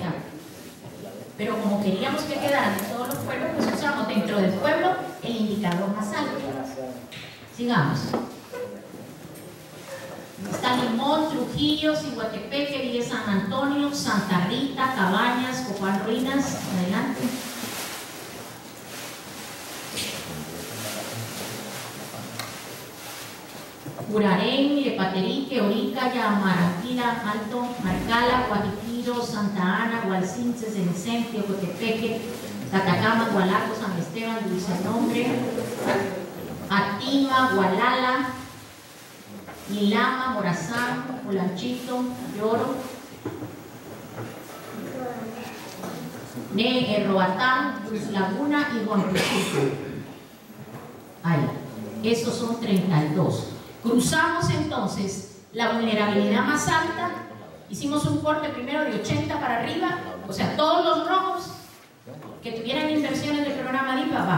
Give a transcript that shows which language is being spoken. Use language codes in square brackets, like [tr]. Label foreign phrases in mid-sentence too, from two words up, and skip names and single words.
[es] Pero como queríamos que quedaran en todos los pueblos, pues usamos dentro del pueblo el indicador más alto. Sigamos. Está Limón, Trujillo, Ciguatepeque, Villa San Antonio, Santa Rita, Cabañas, Copán Ruinas. Adelante. Urarén, Lepaterique, Orica, Yamaranquila, Alto, Marcala, Guajiquiro, Santa Ana, Gualcince, Cencente, Ocotepeque, Catacama, Gualaco, San Esteban, Dulce Nombre, Atima, Gualala, Ilama, Morazán, Polanchito, Lloro, Roatán, Cruz Laguna y Guampuchito. Ahí, esos son 32. Cruzamos entonces la vulnerabilidad más alta, hicimos un corte primero de 80 para arriba, o sea, todos los rojos que tuvieran inversiones del programa DIPA van.